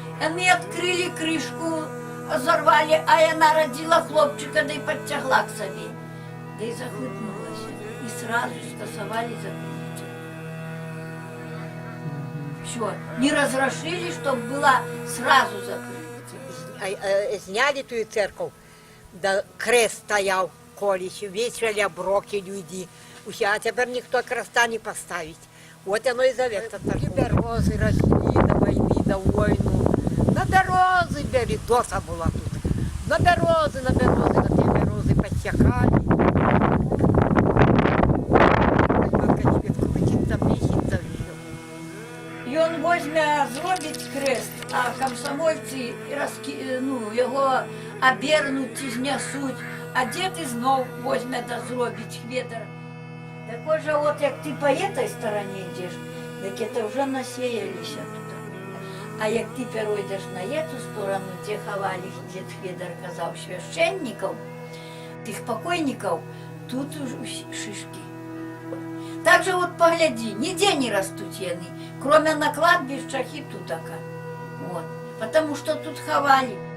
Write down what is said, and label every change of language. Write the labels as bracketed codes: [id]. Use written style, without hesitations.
[ru] Они открыли крышку, взорвали, а она родила хлопчика, да и подтягла к себе. Да и захлопнулась. И сразу скасовали закрыть. Все, не разрешили, чтобы была сразу закрыта. [uk] Зняли ту церковь. Да крест стояв колись, вішали оброки люди. А тепер ніхто креста не поставить. [ru] Вот оно и зовется. Березы росли до войны, до войну. На березы береза была тут. На березы, на те березы подсякали. [uk] І він возьме, зробить крест, а комсомольці його обернуть і знесуть, а дід і знов возьме да зробить хведер. Так отже, от як ти по этой стороні йдеш, так це вже насіялися тут. А як ти перейдеш [ru] на эту сторону, [uk] де ховали, дід Хведер казав, священників, тих покойників, тут уже шишки. [ru] Так же вот погляди, нигде не растут яны, кроме на кладбищах и тутака. Вот. Потому что тут ховали.